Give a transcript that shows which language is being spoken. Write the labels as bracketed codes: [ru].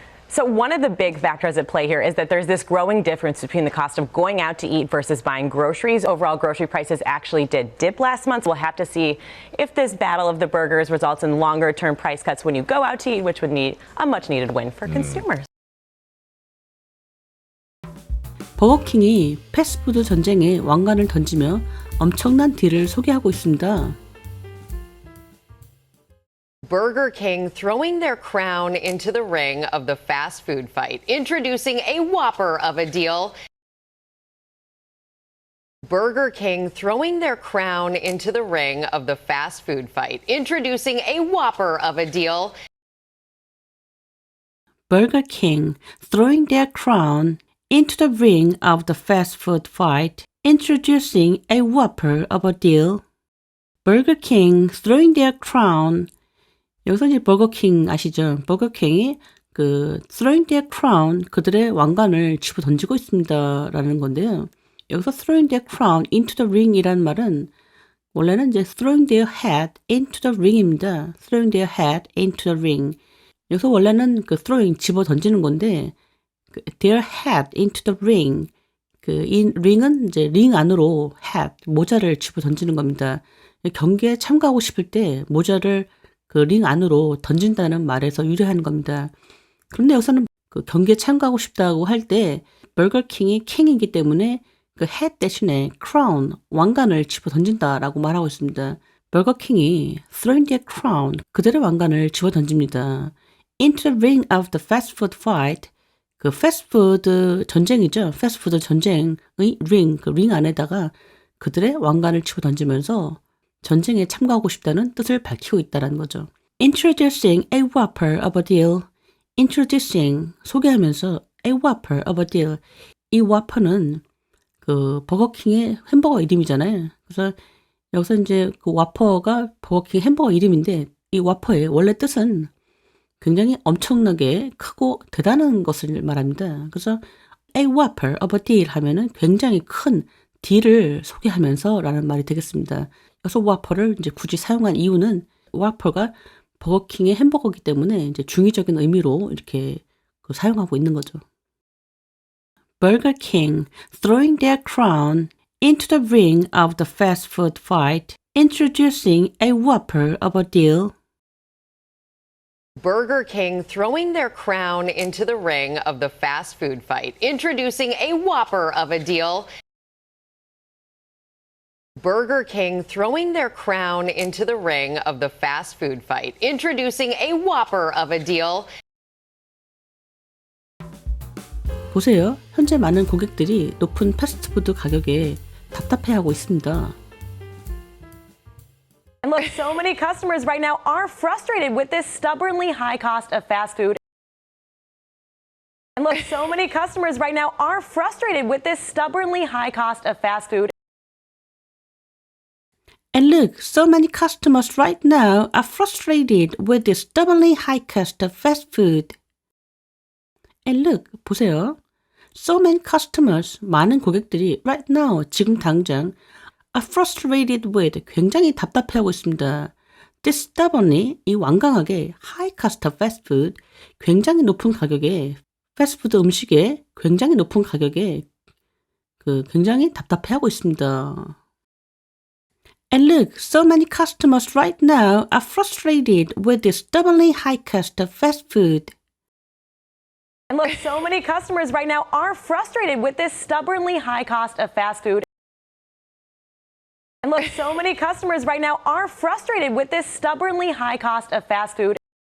[en] So one of the big factors at play here is that there's this growing difference between the cost of going out to eat versus buying groceries. Overall grocery prices actually did dip last month. We'll have to see if this battle of the burgers results in longer term price cuts when you go out to eat, which would need a much needed win for consumers. [ko] 버거킹이 패스트푸드 전쟁에 왕관을 던지며 엄청난 딜을 소개하고 있습니다. [en] Burger King throwing their crown into the ring of the fast food fight, introducing a whopper of a deal. Burger King throwing their crown into the ring of the fast food fight, introducing a whopper of a deal. Burger King throwing their crown into the ring of the fast food fight, introducing a whopper of a deal. Burger King throwing their crown. [ko] 여기서 이제 버거킹 아시죠? 버거킹이 [en] throwing their crown, [ko] 그들의 왕관을 집어 던지고 있습니다라는 건데요. 여기서 [en] throwing their crown into the ring [ko] 이라는 말은 원래는 이제 [en] throwing their hat into the ring [ko] 입니다. [en] throwing their hat into the ring. [ko] 여기서 원래는 [en] throwing [ko] 집어 던지는 건데 [en] their hat into the ring. [ko] 이 ring은 이제 링 안으로 hat 모자를 집어 던지는 겁니다. 경기에 참가하고 싶을 때 모자를 링 안으로 던진다는 말에서 유래하는 겁니다. 그런데 여기서는 경기에 참가하고 싶다고 할 때 버거킹이 킹이기 때문에 hat 대신에 crown, 왕관을 집어 던진다라고 말하고 있습니다. 버거킹이 [en] throwing their crown, [ko] 그들의 왕관을 집어 던집니다. [en] into the ring of the fast food fight, [ko] 패스트푸드 전쟁이죠. 패스트푸드 전쟁의 ring, 링 안에다가 그들의 왕관을 집어 던지면서 전쟁에 참가하고 싶다는 뜻을 밝히고 있다는 거죠. [en] Introducing a whopper of a deal. Introducing, [ko] 소개하면서 [en] a whopper of a deal. [ko] 이 whopper는 버거킹의 햄버거 이름이잖아요. 그래서 여기서 이제 whopper가 버거킹 햄버거 이름인데 이 whopper의 원래 뜻은 굉장히 엄청나게 크고 대단한 것을 말합니다. 그래서 [en] a whopper of a deal [ko] 하면은 굉장히 큰 딜을 소개하면서 라는 말이 되겠습니다. 여기서 whopper를 이제 굳이 사용한 이유는 whopper가 버거킹의 햄버거이기 때문에 이제 중의적인 의미로 이렇게 사용하고 있는 거죠. [en] Burger King throwing their crown into the ring of the fast food fight, introducing a whopper of a deal. Burger King throwing their crown into the ring of the fast food fight, introducing a whopper of a deal. Burger King throwing their crown into the ring of the fast food fight, introducing a whopper of a deal. [ko] 보세요. 현재 많은 고객들이 높은 패스트푸드 가격에 답답해하고 있습니다. [en] And look, so many customers right now are frustrated with this stubbornly high cost of fast food. And look, so many customers right now are frustrated with this stubbornly high cost of fast food. And look, so many customers right now are frustrated with this stubbornly high cost of fast food. And look, [ko] 보세요. [en] So many customers, [ko] 많은 고객들이 [en] right now, [ko] 지금 당장 [en] are frustrated with, [ko] 굉장히 답답해하고 있습니다. [en] This stubbornly, [ko] 이 완강하게 [en] high cost of fast food, [ko] 굉장히 높은 가격에 패스트푸드 음식에 굉장히 높은 가격에 굉장히 답답해하고 있습니다. [en] And look, so many customers right now are frustrated with this stubbornly high cost of fast food. And look, so many customers right now are frustrated with this stubbornly high cost of fast food. And look, so many customers right now are frustrated with this stubbornly high cost of fast food.